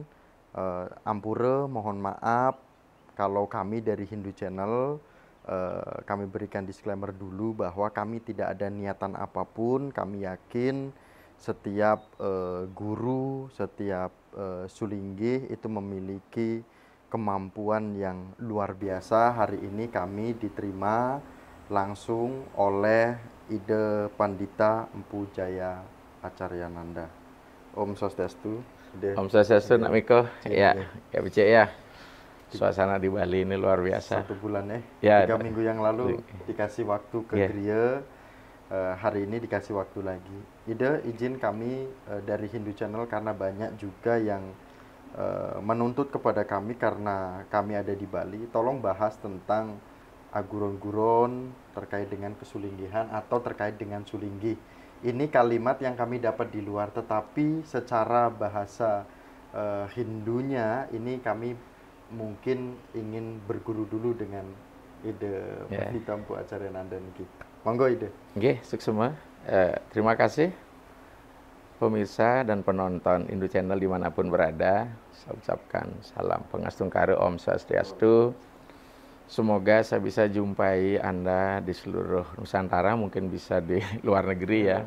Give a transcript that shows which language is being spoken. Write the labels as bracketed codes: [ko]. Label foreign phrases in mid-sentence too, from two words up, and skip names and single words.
[id] Ampura, mohon maaf kalau kami dari Hindu Channel, kami berikan disclaimer dulu bahwa kami tidak ada niatan apapun. Kami yakin setiap guru, setiap sulinggih itu memiliki kemampuan yang luar biasa. Hari ini kami diterima langsung oleh Ide Pandita Empu Jaya Acaryananda. [sa] Om Swastiastu. Om Swastiastu, [id] Nak Miko. Ya, ya becek ya. Suasana di Bali ini luar biasa. 1 bulan ya. 3 minggu yang lalu dikasih waktu ke Gria. Hari ini dikasih waktu lagi. Ide, izin kami dari Hindu Channel, karena banyak juga yang menuntut kepada kami karena kami ada di Bali. Tolong bahas tentang aguron-guron terkait dengan kesulinggihan atau terkait dengan sulinggih. Ini kalimat yang kami dapat di luar, tetapi secara bahasa Hindunya ini kami mungkin ingin berguru dulu dengan Ide Pandita Empu Acaryananda niki. Monggo Ide. [ban] Nggih, suksema. [id] Terima kasih pemirsa dan penonton Hindu Channel dimanapun berada. Saya ucapkan salam pengastungkara, [sa] Om Swastiastu. [id] Semoga saya bisa jumpai Anda di seluruh Nusantara, mungkin bisa di luar negeri ya.